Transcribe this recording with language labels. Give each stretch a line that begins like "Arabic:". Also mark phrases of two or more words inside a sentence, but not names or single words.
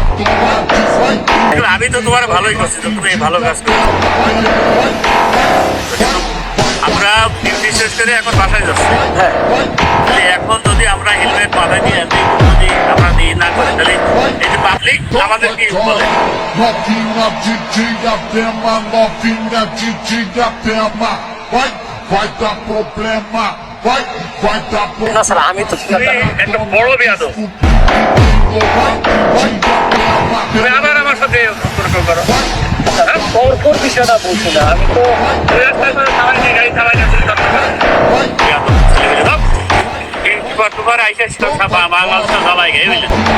Bangla: আমি তো তোমার ভালোই করছি, তো তুমি এই ভালো কাজ করো। আমরা ডিউটি শেষ করে এখন বাসায় যাচ্ছি। হ্যাঁ তাহলে এখন যদি আমরা হেলমেট মাথায় নিয়ে যদি আমরা নিয়ে না করি, তাহলে এই যে পাবলিক আমাদের কি বলে?
Portuguese: Novinha Diadema, novinha Diadema, vai dar problema, vai dar
Bangla: না স্যার আমি তো তুমি একটা বড় বেয়াদব। তুমি আবার আমার সাথে তর্ক করো। পরপর বিষয়টা বলছি না, আমি তো দুই রাস্তায় করে থামাই নিয়ে গাড়ি থামাই না তুমি তর্ক করো। বেয়াদব ছেলেগুলো সব। কিন্তু তোমার আইসা ছিল ছাপা বাংলাদেশে জ্বালাই গে বুঝলে?